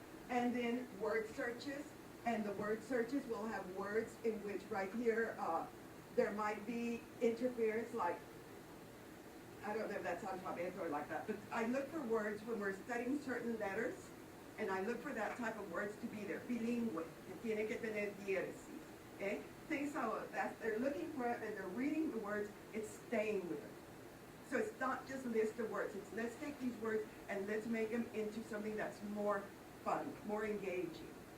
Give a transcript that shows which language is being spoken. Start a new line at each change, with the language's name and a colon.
English: And then word searches. And the word searches will have words in which right here, there might be interference, like, I don't know if that's alphabet or like that, but I look for words when we're studying certain letters, and I look for that type of words to be there.
Spanish: Bilingüe, que tiene que tener diéresis, okay?
English: Things so that they're looking for it and they're reading the words, it's staying with them. So it's not just a list of words, it's let's take these words and let's make them into something that's more fun, more engaging.